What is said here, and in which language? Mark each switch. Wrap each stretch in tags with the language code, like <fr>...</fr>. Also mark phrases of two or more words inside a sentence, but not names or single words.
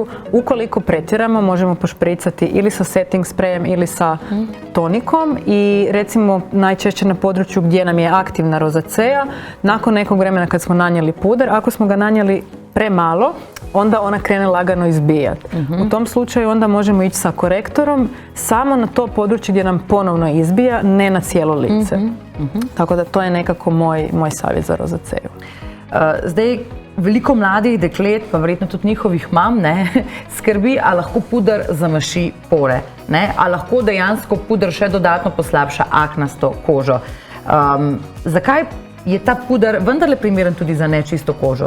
<hr>Ukoliko pretjeramo, možemo pošpricati ili sa setting sprejem ili sa tonikom i recimo najčešće na području gdje nam je aktivna rozaceja, nakon nekog vremena kad smo nanijeli puder, ako smo ga nanijeli premalo, onda ona krene lagano izbijati. U tom slučaju onda možemo ići sa korektorom samo na to područje gdje nam ponovno izbija, ne na cijelo lice. Tako da to je nekako moj savjet za rozaceju.</hr> <sl>Zdaj, veliko mladih deklet, pa verjetno tudi njihovih mam, skrbi, a lahko puder zamaši pore, a lahko dejansko puder še dodatno poslabša aknasto kožo. Zakaj je ta puder vendarle primeren tudi za nečisto kožo?</sl>